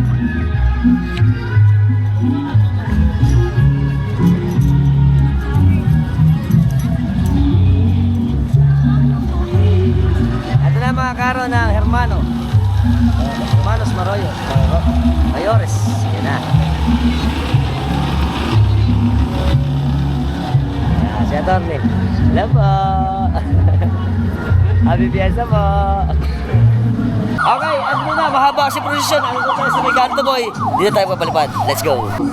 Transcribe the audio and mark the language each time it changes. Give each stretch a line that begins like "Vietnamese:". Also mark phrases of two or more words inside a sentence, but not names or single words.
Filipino: Ito na ang mga karo ng hermano.
Spanish: Hermanos Maroyo. Mayores.
Filipino: Yan na. Si Atty. Hello po.
English: Happy Fiesta
Filipino: po. Okay, ano na, mahaba kasi prosesyon. Ano tayo sa may Kanto Boy. Dito tayo papalipad.
English: Let's go.